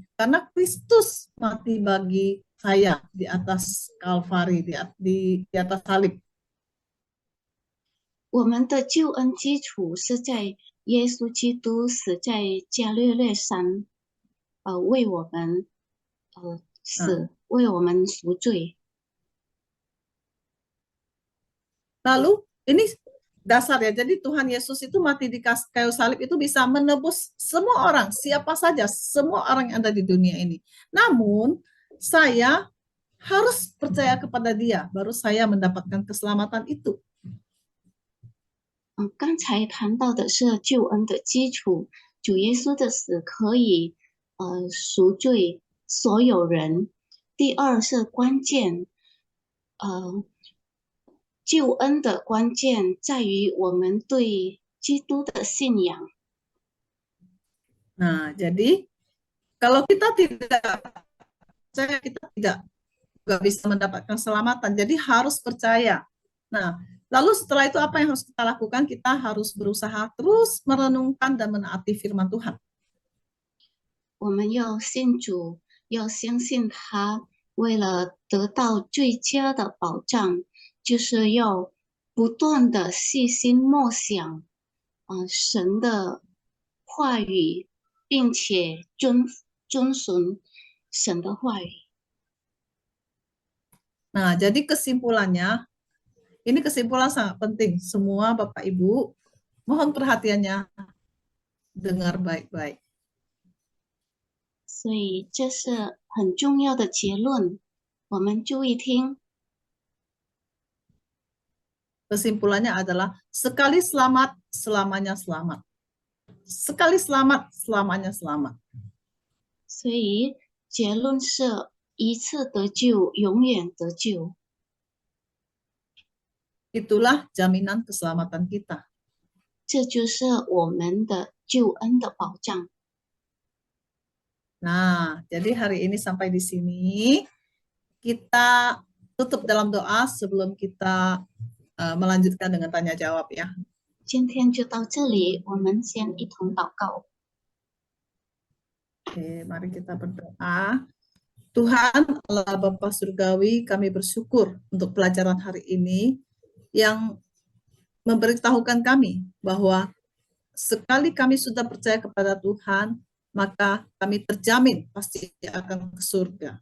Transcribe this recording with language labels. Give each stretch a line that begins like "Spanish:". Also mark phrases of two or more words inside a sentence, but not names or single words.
Indonesian: Karena Kristus mati bagi saya di atas Kalvari, di atas salib.
Chinese: 我们的救恩基础是在耶稣基督死在加略略山，为我们死，为我们赎罪。
Indonesian: Lalu ini dasar ya. Jadi Tuhan Yesus itu mati di kayu salib itu bisa menebus semua orang, siapa saja, semua orang yang ada di dunia ini. Namun saya harus percaya kepada Dia, baru saya mendapatkan keselamatan itu.
Chinese: 刚才谈到的是救恩的基础，主耶稣的死可以赎罪所有人。第二是关键，救恩的关键在于我们对基督的信仰。
Indonesian: Nah, jadi kalau kita tidak percaya, kita tidak bisa mendapatkan keselamatan. Jadi harus percaya. Nah, lalu setelah itu apa yang harus kita lakukan? Kita harus berusaha terus merenungkan dan menaati firman Tuhan.
Chinese: 我们要信主，要相信他，为了得到最佳的保障，就是要不断的细心默想，神的话语，并且遵循神的话语。
Indonesian: Nah, jadi kesimpulannya, ini kesimpulan sangat penting. Semua Bapak Ibu, mohon perhatiannya, dengar baik-baik.
Chinese: 所以这是很重要的结论，我们注意听。
Indonesian: Kesimpulannya adalah sekali selamat, selamanya selamat. Sekali selamat, selamanya selamat.
Chinese: 所以结论是一次得救，永远得救。
Indonesian: Itulah jaminan keselamatan kita.
Chinese: 这就是我们的救恩的保障。
Indonesian: Nah, jadi hari ini sampai di sini. Kita tutup dalam doa sebelum kita melanjutkan dengan tanya jawab ya.
Chinese: 今天就到这里，我们先一同祷告。
Indonesian: Oke, mari kita berdoa. Tuhan Allah Bapa Surgawi, kami bersyukur untuk pelajaran hari ini yang memberitahukan kami bahwa sekali kami sudah percaya kepada Tuhan, maka kami terjamin pasti akan ke surga.